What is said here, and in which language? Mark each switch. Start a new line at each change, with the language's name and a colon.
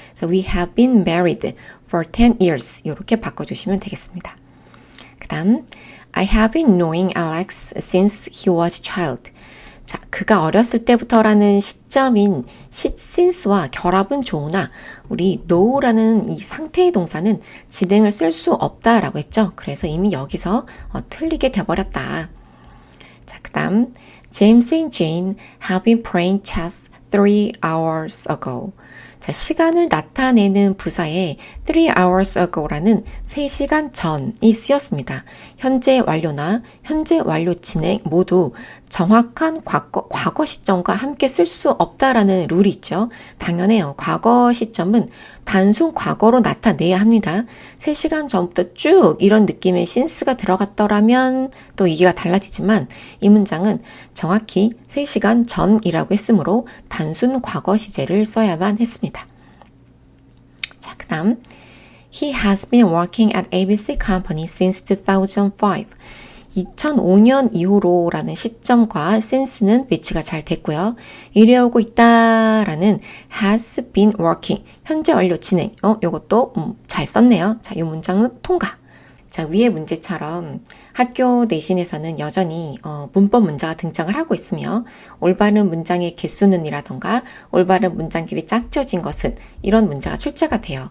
Korean: 그래서
English: we have been married for 10 years
Korean: 이렇게 바꿔주시면 되겠습니다. 그 다음
English: I have been knowing Alex since he was a child.
Korean: 자, 그가 어렸을 때부터라는 시점인 since와 결합은 좋으나 우리 know라는 이 상태의 동사는 진행을 쓸 수 없다라고 했죠. 그래서 이미 여기서 틀리게 돼버렸다.
English: 자,
Korean: 그 다음
English: James and Jane have been playing chess 3 hours ago.
Korean: 자, 시간을 나타내는 부사에
English: 3 hours ago
Korean: 라는 3시간 전이 쓰였습니다. 현재 완료나 현재 완료 진행 모두 정확한 과거 시점과 함께 쓸 수 없다라는 룰이 있죠. 당연해요. 과거 시점은 단순 과거로 나타내야 합니다. 3시간 전부터 쭉 이런 느낌의 since가 들어갔더라면 또 얘기가 달라지지만 이 문장은 정확히 3시간 전이라고 했으므로 단순 과거 시제를 써야만 했습니다.
English: 자,
Korean: 그 다음
English: He has been working at ABC Company since 2005.
Korean: 2005년 이후로라는 시점과 since는 매치가 잘 됐고요. 이래오고 있다라는
English: has been working,
Korean: 현재 완료 진행. 요것도 잘 썼네요. 자, 이 문장은 통과. 자, 위의 문제처럼 학교 내신에서는 여전히 문법 문자가 등장을 하고 있으며 올바른 문장의 개수는 이라던가 올바른 문장길이 짝져진 것은 이런 문자가 출제가 돼요.